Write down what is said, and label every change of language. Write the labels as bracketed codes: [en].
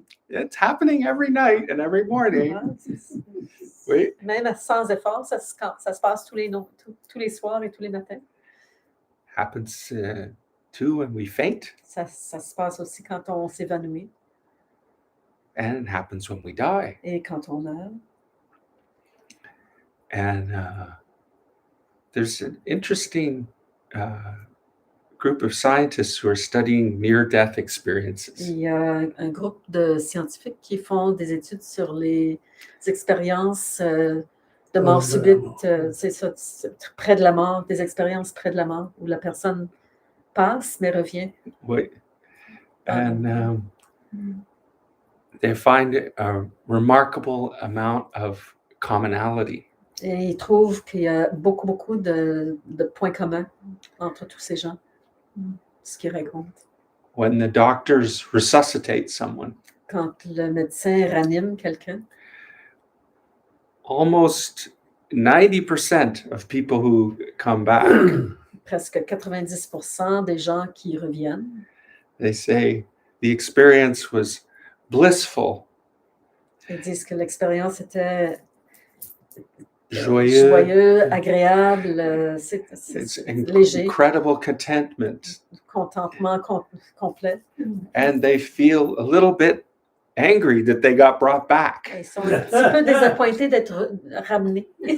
[en] It's happening every night and every morning. [fr] Ouais, c'est- Oui. Même sans effort, ça se passe tous les soirs et tous les matins. [en] Happens too when we faint, [fr] Ça se passe aussi quand on s'évanouit [en] and it happens when we die. [fr] et quand on meurt. [en] And there's an interesting group of scientists who are studying near-death experiences. [fr] Il y a un groupe de scientifiques qui font des études sur les expériences de mort Proche de la mort. subite, c'est ça, près de la mort, des expériences près de la mort, où la personne passe mais revient. Oui. [en] And they find a remarkable amount of commonality. [fr] Et ils trouvent qu'il y a beaucoup de points communs entre tous ces gens, ce qu'ils racontent. [en] When the doctors resuscitate someone, [fr] Quand le médecin ranime quelqu'un, [en] almost 90% of people who come back, [fr] presque 90% des gens qui reviennent, [en] they say the experience was blissful, [fr] ils disent que l'expérience était joyeux, joyeux, agréable, [en] it's [fr] léger, [en] incredible contentment, [fr] contentement complet. [en] and they feel a little bit angry that they got brought back. [fr] Ils sont un petit peu désappointés d'être ramenés.